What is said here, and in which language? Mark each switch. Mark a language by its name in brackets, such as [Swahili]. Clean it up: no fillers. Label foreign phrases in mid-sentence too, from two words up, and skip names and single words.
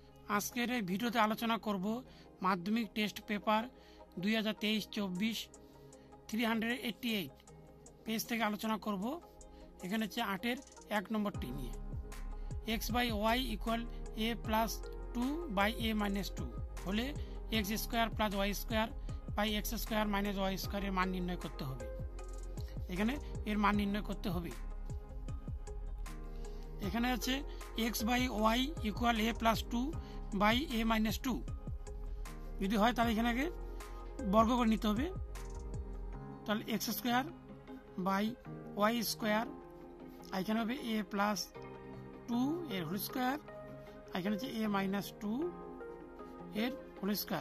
[Bangla] আজকের এই ভিডিওতে আলোচনা করব মাধ্যমিক টেস্ট পেপার 2023-24 388 পেজ থেকে আলোচনা করব। এখানে হচ্ছে 8-এর 1 নম্বরটি নিয়ে x/y = a + 2/a - 2 হলে x² + y² x² - y² এর মান নির্ণয় করতে হবে। এখানে এর মান নির্ণয় করতে হবে। এখানে আছে x/y = a + 2/a - 2 যদি হয় তাহলে এখানে আগে বর্গ করে নিতে হবে। তাহলে x² / y², এখানে হবে a + 2 এর [English] whole square, [Bangla] এখানে হচ্ছে a - 2 এর [English] whole square.